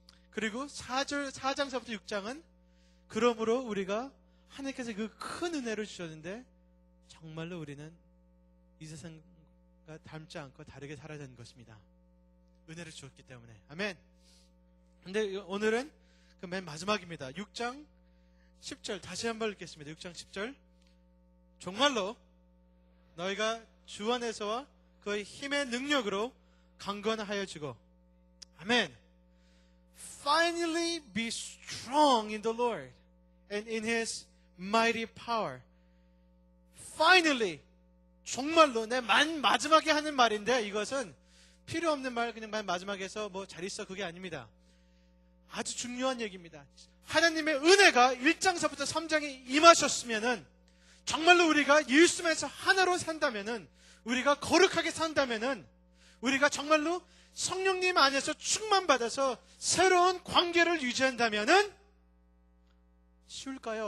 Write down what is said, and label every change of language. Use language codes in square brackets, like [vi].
[ko] 그리고 4장서부터 6장은 그러므로 우리가 하나님께서 그 큰 은혜를 주셨는데 정말로 우리는 이 세상과 닮지 않고 다르게 살아야 되는 것입니다. 은혜를 주었기 때문에. 아멘. 근데 오늘은 그 맨 마지막입니다. 6장 10절 다시 한번 읽겠습니다. 6장 10절. 정말로 너희가 주 안에서와 그의 힘의 능력으로 강건하여지고. 아멘. [en] Finally be strong in the Lord and in His mighty power. [ko] Finally, 정말로 내 마지막에 하는 말인데 이것은 필요 없는 말 그냥 맨 마지막에 해서 뭐 잘 있어 그게 아닙니다. 아주 중요한 얘기입니다. 하나님의 은혜가 1장서부터 3장에 임하셨으면은 정말로 우리가 예수님에서 하나로 산다면은 우리가 거룩하게 산다면은 우리가 정말로 성령님 안에서 충만받아서 새로운 관계를 유지한다면은 쉬울까요?